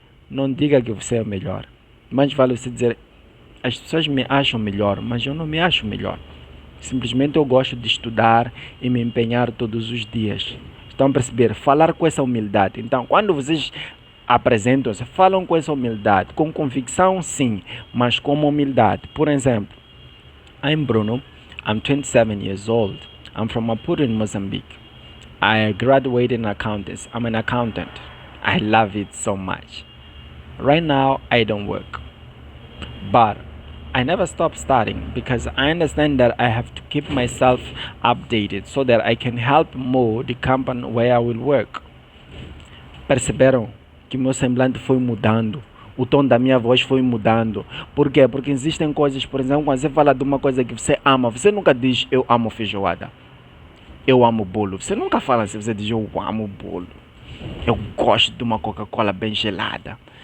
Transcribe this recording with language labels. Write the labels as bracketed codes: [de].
[pt] Não diga que você é o melhor. Mais vale você dizer, as pessoas me acham melhor, mas eu não me acho melhor. Simplesmente eu gosto de estudar e me empenhar todos os dias. Estão a perceber? Falar com essa humildade. Então, quando vocês apresentam-se, falam com essa humildade, com convicção sim, mas com humildade. [en] Por exemplo, I'm Bruno, I'm 27 years old, I'm from Maputo in Mozambique. I graduated in accountants, I'm an accountant. I love it so much. Right now, I don't work, but I never stop studying because I understand that I have to keep myself updated so that I can help more the company where I will work. [pt] Perceberam que meu semblante foi mudando? O tom da minha voz foi mudando. Por quê? Porque existem coisas, por exemplo, quando você fala de uma coisa que você ama, você nunca diz eu amo feijoada, eu amo bolo. Você nunca fala assim, você diz eu amo bolo. Eu gosto de uma Coca-Cola bem gelada.